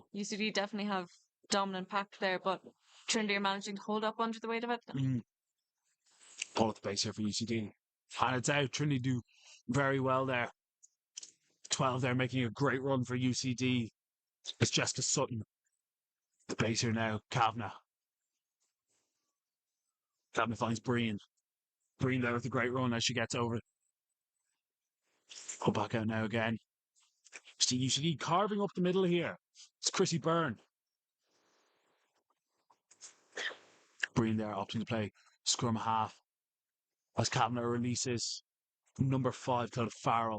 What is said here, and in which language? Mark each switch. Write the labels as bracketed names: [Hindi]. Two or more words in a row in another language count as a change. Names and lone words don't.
[English] UCD definitely have dominant pack there, but Trinity are managing to hold up under the weight of it. Ball at the base here for UCD. And it's out. Trinity do very well there. 12 there, making a great run for UCD. It's Jessica Sutton. The base here now, Kavanagh. Kavanagh finds Breen. Breen there with a great run as she gets over. Pull back out now again. See UCD carving up the middle here. It's Chrissy Byrne. Breen there opting to play scrum half. As Kavanagh releases number 5, Claude Farrell.